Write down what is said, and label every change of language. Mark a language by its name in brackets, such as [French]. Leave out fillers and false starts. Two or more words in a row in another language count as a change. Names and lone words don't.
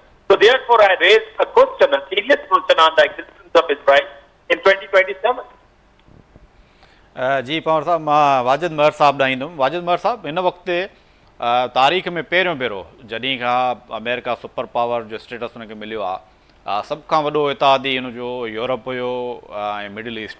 [English] So therefore, I raised a question, a serious question on the existence of Israel in 2027. [Sindhi] जी पवार साहब, मां वाजिद महर साहब ॾांहुं ईंदुमि। वाजिद महर साहब, हिन वक़्तु तारीख़ में पहिरियों भेरो जॾहिं खां अमेरिका [English] super power [Sindhi] जो स्टेटस हुनखे मिलियो आहे, सभ खां वॾो इतिहादी हुनजो यूरोप हुयो ऐं मिडिल ईस्ट।